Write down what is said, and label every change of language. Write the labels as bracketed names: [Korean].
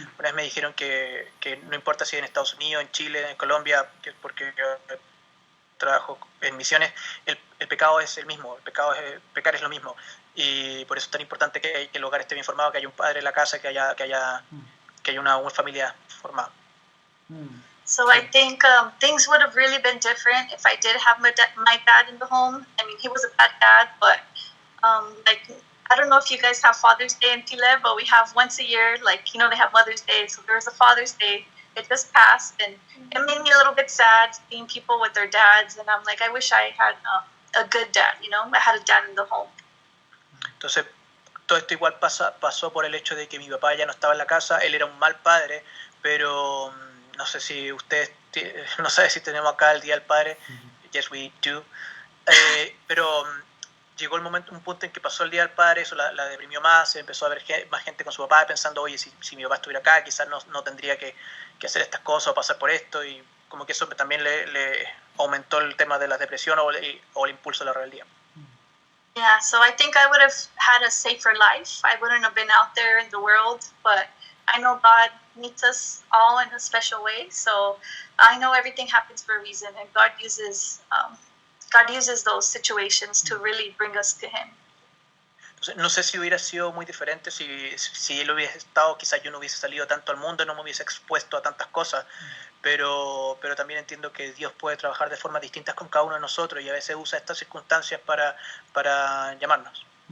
[Spanish] Una vez me dijeron que no importa si en Estados Unidos, en Chile, en Colombia, porque yo trabajo en misiones, el pecado es el mismo, pecar es lo mismo. Y por eso es tan importante que el hogar esté bien formado, que haya un padre en la casa, que haya una familia formada. [English] So I think things would have really been different if I did have my dad in the home. I mean, he was a bad dad, but I don't know if you guys have Father's Day in Chile, but we have once a year, they have Mother's Day. So there was a Father's Day. It just passed, and it made me a little bit sad seeing people with their dads. And I'm like, I wish I had a good dad, I had a dad in the home. [Spanish] Entonces, todo esto igual pasó por el hecho de que mi papá ya no estaba en la casa. Él era un mal padre, pero no sé si ustedes, no sé si tenemos acá el Día del Padre. [English] Yes, we do. [Spanish] Pero llegó un punto en que pasó el Día del Padre, eso la deprimió más, empezó a ver más gente con su papá, pensando, oye, si mi papá estuviera acá, quizás no tendría que hacer estas cosas o pasar por esto, y como que eso también le aumentó el tema de la depresión o el impulso de la rebeldía. [English] Yeah, so I think I would have had a safer life. I wouldn't have been out there in the world, but I know God meets us all in a special way. So I know everything happens for a reason, and God uses those situations to really bring us to Him. [Spanish] Entonces, no sé si hubiera sido muy diferente si él hubiese estado, quizás yo no hubiese salido tanto al mundo, no me hubiese expuesto a tantas cosas, pero también entiendo que Dios puede trabajar de formas distintas con cada uno de nosotros y a veces usa estas circunstancias para llamarnos.